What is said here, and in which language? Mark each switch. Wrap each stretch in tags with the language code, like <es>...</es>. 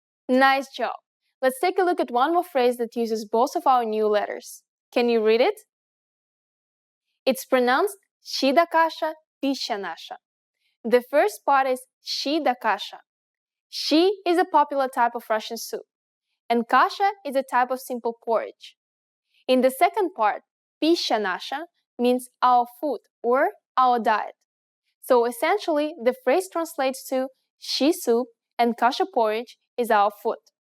<en>Nice job! Let's take a look at one more phrase that uses both of our new letters. Can you read it? It's pronounced</en> <ru>«щи да каша, пища наша».</ru> <en>The first part is</en> <ru>«щи да каша».</ru> <en>Щи is a popular type of Russian soup, and kasha is a type of simple porridge. In the second part,</en> <ru>пища наша</ru> <en>means our food or our diet. So essentially, the phrase translates to щи soup and kasha porridge is our food.</en>